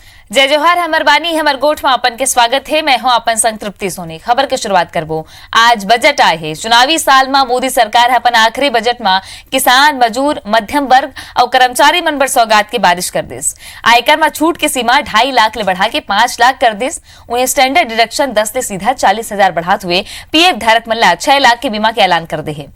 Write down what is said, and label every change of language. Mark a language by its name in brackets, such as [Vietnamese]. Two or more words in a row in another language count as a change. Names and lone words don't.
[Chhattisgarhi] जय जोहार हमर बानी हमर गोठ में अपन के स्वागत है। मैं हूं अपन संतृप्ति सोनी। खबर के शुरुआत करबो। आज बजट आए है। चुनावी साल में मोदी सरकार अपन आखिरी बजट में किसान, मजदूर, मध्यम वर्ग और कर्मचारी मन पर सौगात की बारिश कर दिस। आयकर में छूट की सीमा 2.5 लाख ले बढ़ा के 5 लाख कर दिस। उन्हें [English] standard deduction [Chhattisgarhi] 10 ले सीधा 40,000 बढ़ाते हुए पीएफ धारक मन ला 6 लाख के बीमा के ऐलान कर दे है।